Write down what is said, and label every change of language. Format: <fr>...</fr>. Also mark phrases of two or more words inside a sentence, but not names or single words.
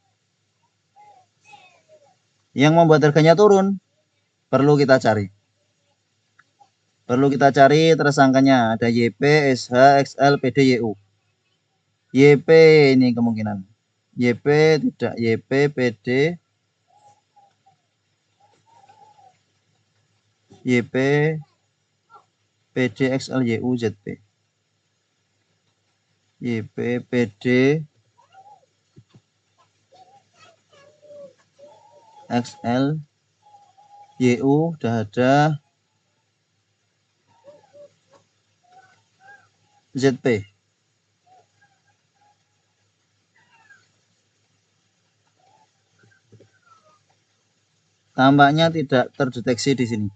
<id>Yang membuat harganya turun perlu kita cari. Tersangkanya ada YP, SH, XL, PD, YU. YP ini kemungkinan. YP tidak, YP, PD, YP, PD, XL, YU, ZP. YP, PD, XL, YU udah ada, ZP. Tampaknya tidak terdeteksi di sini.</id>